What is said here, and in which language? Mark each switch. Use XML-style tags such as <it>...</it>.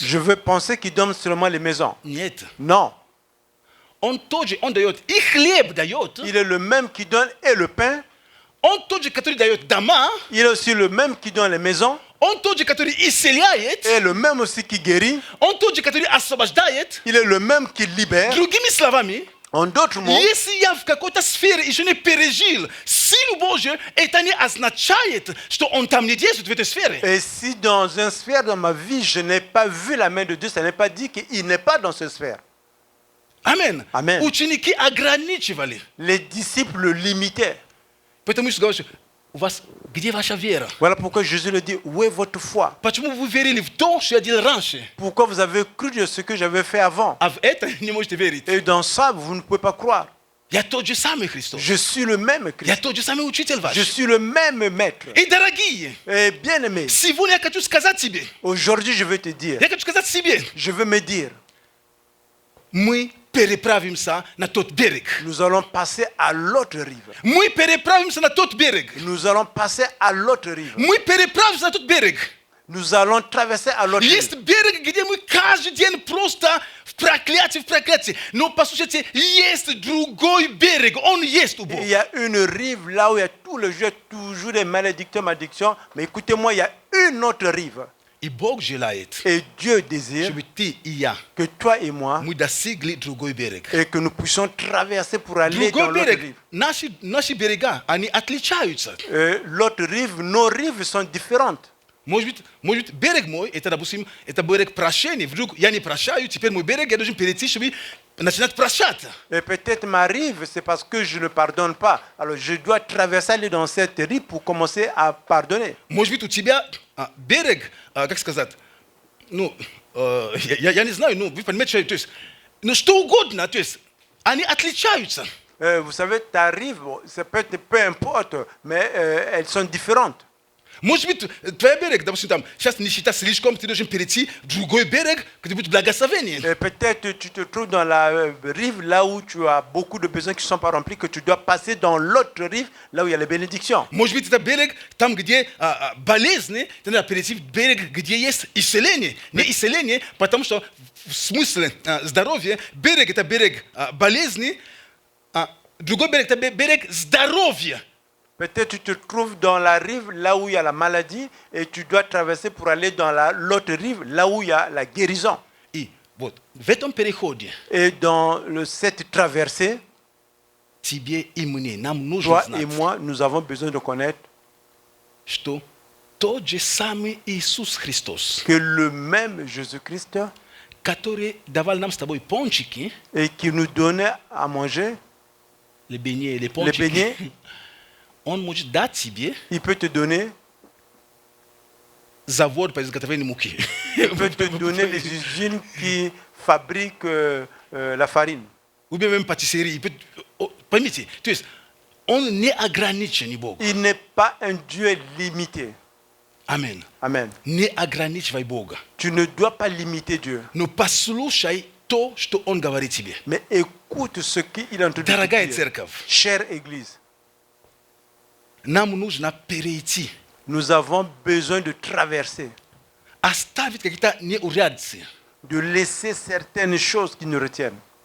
<fr>je vais penser qu'il donne seulement les maisons.</fr> <ru>Нет.</ru> <fr>Non.</fr> <ru>Он тоже, он дает и хлеб дает.</ru> <fr>Il est le même qui donne et le pain.</fr> <ru>Он тот же, который дает дома.</ru> <fr>Il est aussi le même qui donne les maisons.</fr> <ru>Он тот же, который исцеляет.</ru> <fr>Et le même aussi qui guérit.</fr> <ru>Он тот же, который освобождает.</ru> <fr>Il est le même qui libère.</fr> <ru>Другими словами,</ru> <fr>En d'autres mots,</fr> <ru>если я в какой-то сфере еще не пережил силу Божью, это не означает, что он там не действует в этой сфере.</ru> <fr>et si dans une sphère de ma vie, je n'ai pas vu la main de Dieu, ça n'est pas dit qu'il n'est pas dans cette sphère.</fr> <ru>Аминь.</ru> <fr>Amen.</fr> <ru>Ученики ограничивали.</ru> <fr>Les disciples le limitaient.</fr> <ru>Поэтому Иисус говорит, у вас где ваша вера?</ru> <fr>Voilà pourquoi Jésus le dit, où est votre foi?</fr> <ru>Почему вы верили в то, что я делал раньше?</ru> <fr>Pourquoi vous avez cru de ce que j'avais fait avant?</fr> <ru>А в это не можете верить.</ru> <fr>Et dans ça, vous ne pouvez pas croire.</fr> <ru>Я тот же самый Христос.</ru> <fr>Je suis le même</fr> <ru>Я</ru> <fr>Christ.</fr> <ru>тот же самый учитель ваш.</ru> <fr>Je suis le même maître.</fr> <ru>И дорогие,</ru> <fr>Et bien aimé,</fr> <ru>сегодня я хочу сказать тебе,</ru> <fr>aujourd'hui je veux te dire,</fr> <ru>я хочу сказать себе,</ru> <fr>je veux me dire,</fr> <ru>мы переправимся на тот берег.</ru> <fr>Nous allons passer à l'autre rive.</fr> <ru>Мы переправимся на тот берег.</ru> <fr>Nous allons passer à l'autre rive.</fr> <ru>Мы переправимся на тот берег.</ru> <fr>Nous allons traverser à l'autre</fr> <ru>Есть</ru> <fr>rive.</fr> <ru>берег, где мы каждый день просто в проклятии. Но послушайте, есть другой берег, он есть у</ru> <fr>Il</fr> <ru>Бога.</ru> <fr>y a une rive là où il y a tous les jours toujours des malédictions. Mais écoutez-moi, il y a une autre rive.</fr> <ru>И Бог желает,</ru> <fr>Et Dieu désire</fr> <ru>чтобы ты и я,</ru> <fr>que toi et moi,</fr> <ru>мы достигли другой берег.</ru> <fr>et que nous puissions traverser pour aller dans</fr> <ru>Другой</ru> <fr>l'autre</fr> <ru>берег,</ru> <fr>rive.</fr> <ru>наши берега, они отличаются.</ru> <fr>L'autre rive, nos rives sont différentes.</fr> <ru>Может быть, берег мой, это, допустим, это берег прощения. Вдруг я не прощаю, теперь мой берег, я должен перейти, чтобы начинать прощаться.</ru> <fr>Et peut-être ma rive, c'est parce que je ne pardonne pas. Alors je dois traverser aller dans cette rive pour commencer à pardonner.</fr> <ru>Может быть, у тебя берег, как сказать, ну, я не знаю, ну, вы понимаете, то есть, ну, что угодно, то есть, они отличаются.</ru> <fr>Vous savez, ta rive, bon, ça peut être peu importe, mais elles sont différentes.</fr> <ru>Может быть, твой берег, допустим, там, сейчас нищета слишком, ты должен перейти в другой берег, где будет благословение.</ru> <fr>Peut-être tu te trouves dans la rive là où tu as beaucoup de besoins qui ne sont pas remplis, que tu dois passer dans l'autre rive là où il y a les bénédictions.</fr> <ru>Может быть, это берег, там, где болезни, ты надо перейти в берег, где есть исцеление. Не исцеление, потому что в смысле здоровья, берег это берег болезни, другой берег это берег здоровья.</ru> <fr>Peut-être tu te trouves dans la rive là où il y a la maladie et tu dois traverser pour aller dans l'autre rive là où il y a la guérison.</fr> <ru>И вот в этом переходе</ru> <fr>Et dans cette traversée,</fr> <ru>тебе и мне, нам нужно</ru> <fr>toi</fr> <ru>знать,</ru> <fr>et moi, nous avons besoin de connaître</fr> <ru>что тот же самый Иисус Христос,</ru> <fr>que le même Jésus-Christ</fr> <ru>который давал нам с тобой пончики,</ru> <fr>et qui nous donnait à manger, les beignets, les les</fr> <ru>пончики,</ru> <fr>beignets,</fr> <ru>он может дать тебе</ru> <fr>il peut te donner,</fr> <ru>завод по изготовлению муки.</ru> <fr>il peut te donner les usines qui fabriquent la farine. Ou bien même pâtisserie. Il peut,</fr> <ru>поймите, то есть он не ограничен, Бог.</ru> <fr>Il n'est pas un Dieu limité.</fr> <ru>Амен.</ru> <fr>Amen.</fr> <ru>Не ограничивай Бога.</ru> <fr>Tu ne dois pas limiter Dieu,</fr> <ru>Но послушай то, что Он говорит тебе.</ru> <fr>mais écoute ce qu'il est en train de te</fr> <ru>Дорогая</ru> <fr>dire.</fr> <ru>церковь,</ru> <fr>Chère Église,</fr> <ru>нам нужно перейти,</ru> <fr>nous avons besoin de traverser,</fr> <ru>оставить какие-то неурядицы,</ru> <fr>de laisser certaines choses qui nous retiennent.</fr>